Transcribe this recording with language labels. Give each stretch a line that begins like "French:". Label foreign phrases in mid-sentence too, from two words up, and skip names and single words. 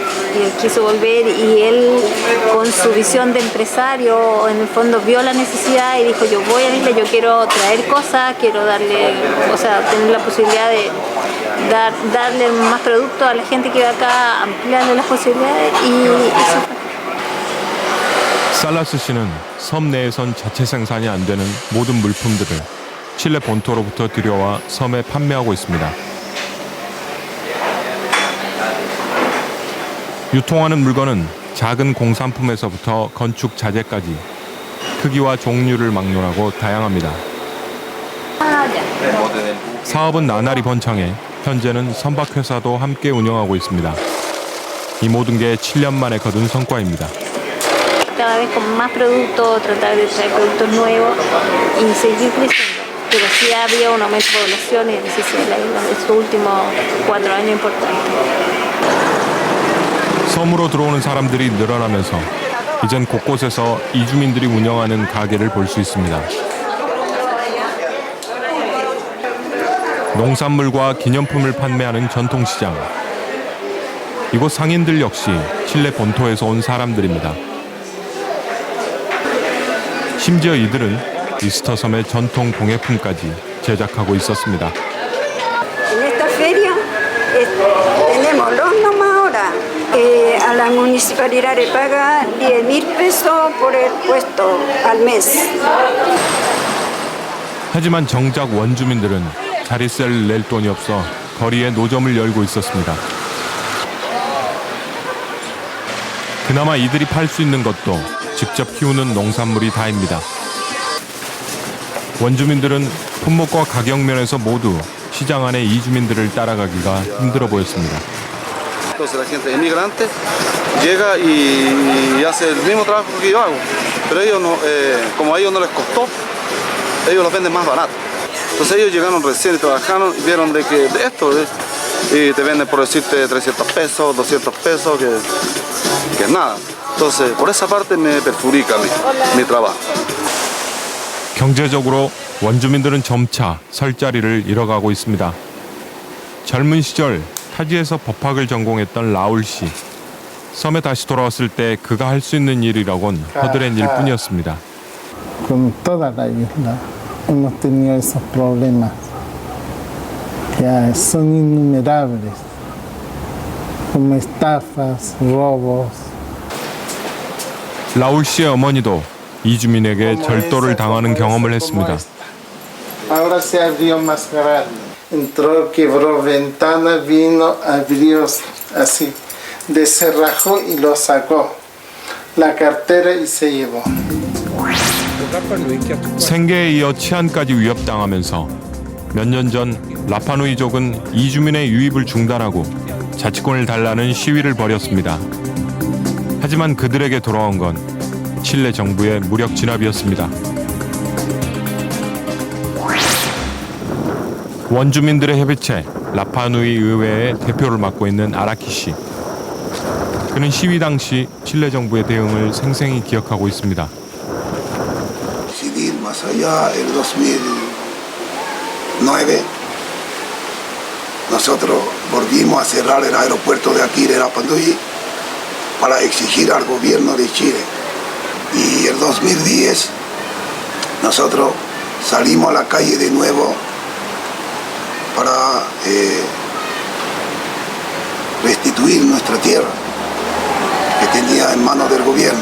Spanish: y él quiso volver y él con su visión de empresario en el fondo vio la necesidad y dijo yo voy a la isla, yo quiero traer cosas, quiero darle, o sea, tener la posibilidad de darle más producto a la gente que va acá, ampliarle las posibilidades y eso fue.
Korean: 살라스 씨는 섬 내에선 자체 생산이 안 되는 모든 물품들을 칠레 본토로부터 들여와 섬에 판매하고 있습니다. 유통하는 물건은 작은 공산품에서부터 건축 자재까지 크기와 종류를 막론하고 다양합니다. 사업은 나날이 번창해 현재는 선박회사도 함께 운영하고 있습니다. 이 모든 게 7년 만에 거둔 성과입니다.
Spanish: Cada vez con más productos, tratar de traer productos nuevos y seguir creciendo. Pero sí había un aumento de población y necesidad de la isla en estos últimos 4 años importantes.
Korean: 섬으로 들어오는 사람들이 늘어나면서 이젠 곳곳에서 이주민들이 운영하는 가게를 볼 수 있습니다. 농산물과 기념품을 판매하는 전통시장. 이곳 상인들 역시 칠레 본토에서 온 사람들입니다. 심지어 이들은 이스터 섬의 전통 공예품까지 제작하고 있었습니다.
Spanish: En esta feria tenemos los nomás ahora. A la municipalidad le paga 10.000 pesos por el puesto al mes.
Korean: 하지만 정작 원주민들은 자릿세를 낼 돈이 없어 거리에 노점을 열고 있었습니다. 그나마 이들이 팔 수 있는 것도 직접 키우는 농산물이 다입니다. 원주민들은 품목과 가격 면에서 모두 시장 안의 이주민들을 따라가기가 힘들어 보였습니다.
Spanish: Entonces la gente emigrante llega y hace el mismo trabajo que yo hago, pero ellos no, como a ellos no les costó, ellos los venden más barato. Entonces ellos llegaron recién y trabajaron y vieron de que de esto y te venden por decirte 300 pesos, 200 pesos, que es nada. Entonces por esa parte me perjudica mi trabajo.
Korean: 경제적으로 원주민들은 점차 설 자리를 잃어가고 있습니다. 젊은 시절 타지에서 법학을 전공했던 라울 씨. 섬에 다시 돌아왔을 때 그가 할 수 있는 일이라곤 허드렛 일뿐이었습니다.
Spanish: Con toda la isla hemos tenido esos problemas. Ya son innumerables, como estafas, robos.
Korean: 라울 씨의 어머니도 이주민에게 절도를 당하는 경험을 했습니다.
Spanish: Ahora se abrió más grande. Entró, quebró ventana, vino, abrió así, descerrajó y lo sacó. La cartera y se llevó.
Korean: 생계에 이어 치안까지 위협당하면서 몇 년 전 라파누이족은 이주민의 유입을 중단하고 자치권을 달라는 시위를 벌였습니다. 하지만 그들에게 돌아온 건 칠레 정부의 무력 진압이었습니다. 원주민들의 협의체 라파누이 의회의 대표를 맡고 있는 아라키 씨. 그는 시위 당시 칠레 정부의 대응을 생생히 기억하고 있습니다.
Spanish: Decidir más allá el 2009 nosotros volvimos a cerrar el aeropuerto de aquí de Rapa Nui para exigir al gobierno de Chile. Y el 2010 nosotros salimos a la calle de nuevo para restituir nuestra tierra que tenía en manos del gobierno.